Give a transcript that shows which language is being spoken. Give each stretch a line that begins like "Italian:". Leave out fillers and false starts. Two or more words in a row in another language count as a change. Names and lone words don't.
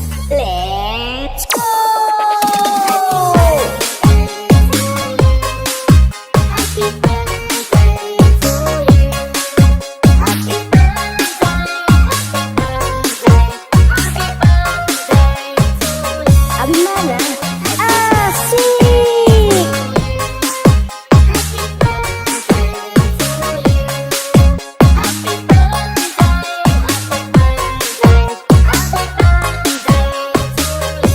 English: Let's go. Happy birthday to you. Happy birthday, happy birthday to you.
Sundanese: Abi mana? Asik.
English: Happy birthday to you. Happy birthday, happy birthday, happy birthday to you.